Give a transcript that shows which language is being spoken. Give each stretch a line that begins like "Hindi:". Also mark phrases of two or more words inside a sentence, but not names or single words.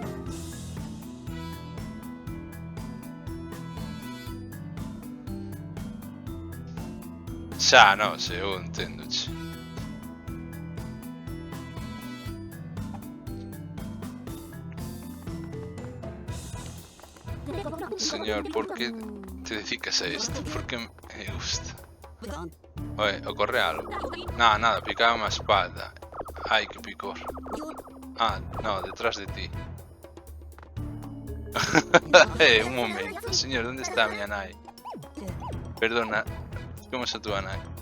Galician: Xa, non sei, eu entendo, che. Señor, por que te dedicas a isto? Por que me gusta?
Spanish: Oye, ¿ocurre algo? Nada, picaba una espalda. Ay, qué picor. Ah, no, detrás de ti. Un momento, señor, ¿dónde está mi nai? Perdona, ¿cómo es tu nai?